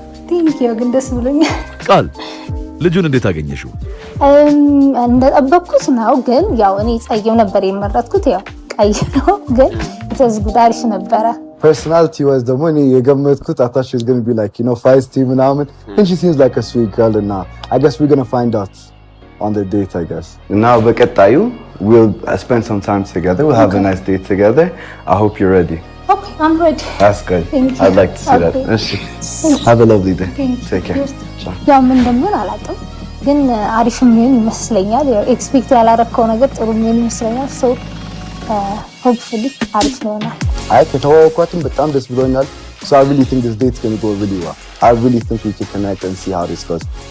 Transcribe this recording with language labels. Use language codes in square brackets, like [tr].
[en] Thank you [am] ግን ደስ ብሎኛል። ቃል ልጁን እንዴት አገኘሽው? እንደጠበቅኩት ነው ግን ያው እኔ ጸየም ነበር የመረጥኩት ያው ቀይ ነው ግን it አሪፍ ነበረ። [en] Personality was [am] ደግሞ እኔ የገመትኩት [en] I thought she was going to be like, you know, feisty [am] ምናምን [en] and she seems like a sweet girl and I guess we're going to find out on the date I guess. Now [am] በቀጣዩ [en] we'll spend some time together. We'll have a nice date together. I hope you're ready. Okay, I'm ready. That's good. I'd like to see that. Have a lovely day. Take care. [am] ያው ምን እንደምን አላውቅም ግን አሪፍ ምን ይመስለኛል ኤክስፔክት ያላረከው ነገር ጥሩ ምን ይመስለኛል [en] so hopefully [am] አሪፍ ይሆናል። አይ ከተዋወቅኳትም በጣም ደስ ብሎኛል. [en] So I really think this date's going to go really well. I really think we can connect and see how this goes.